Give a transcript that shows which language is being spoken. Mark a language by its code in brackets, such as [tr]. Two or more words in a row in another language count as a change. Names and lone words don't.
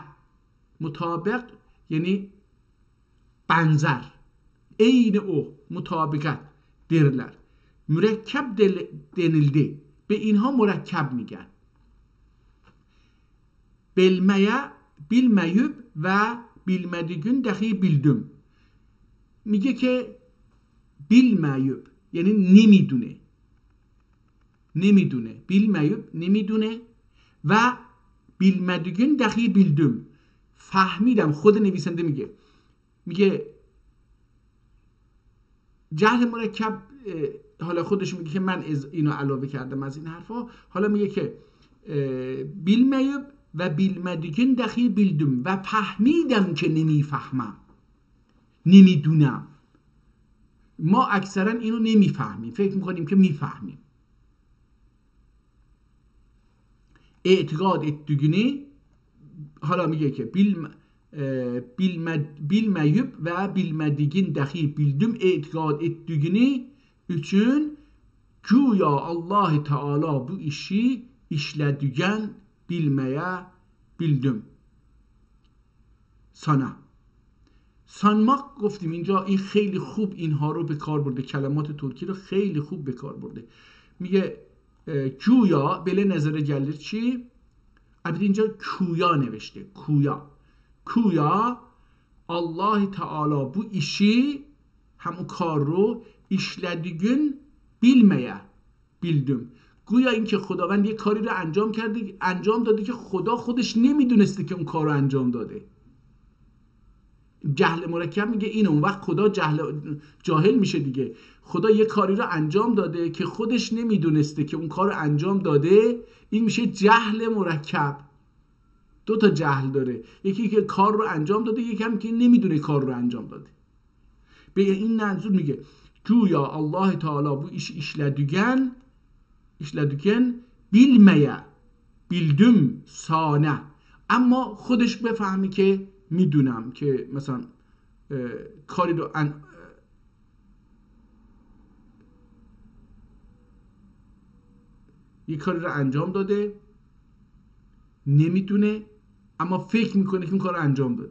[fa] مطابق یعنی بنظر، عین او، مطابقت درلر. مرکب denildi. به اینها مرکب میگن. [tr] bilmeyüp و bilmediğin dahi bildim. [fa] میگه که bilmeyüp یعنی نمیدونه. [tr] bilmeyüp [fa] نمیدونه و [tr] bilmediğin dahi bildim، [fa] فهمیدم. خود نویسنده میگه جهل مرکب، حالا خودش میگه که من اینو علاوه کردم از این حرفا. حالا میگه که [tr] bilmeyüp و bilmediğin dahi bildim [fa] و فهمیدم که نمیفهمم، نمیدونم. ما اکثرا اینو نمیفهمیم، فکر میکنیم که میفهمیم. [tr] اعتقاد ettiğini، [fa] حالا میگه که [tr] bilmeyüp ve bilmediğin dahi bildim etikad ettiğini için güya Allah Teala bu işi işlediğin bilmeye bildim sana. [fa] sanmak گفتیم اینجا این خیلی خوب اینها رو به کار برده، کلمات ترکی رو خیلی خوب به کار برده. [tr] میگه güya böyle نظر gelir چی؟ [fa] البته اینجا کویا نوشته، کویا [tr] Allah Teala bu işi، [fa] همون کار رو [tr] işlediğin bilmeye bildim. [fa] گویا این که خداوند یه کاری رو انجام داده که خدا خودش نمیدونسته که اون کار رو انجام داده. جهل مرکب میگه اینه. اون وقت خدا جاهل میشه دیگه. خدا یه کاری رو انجام داده که خودش نمیدونسته که اون کار رو انجام داده. این میشه جهل مرکب. دو تا جهل داره، یکی که کار رو انجام داده، یکی هم که نمیدونه کار رو انجام داده. به این منظور میگه گویا الله تعالی [tr] bu işi işledigen bilmeye bildim sane، [fa] اما خودش بفهمی که میدونم که مثلا کاری رو یه کاری رو انجام داده، نمیدونه اما فکر میکنه که اون کار رو انجام داده.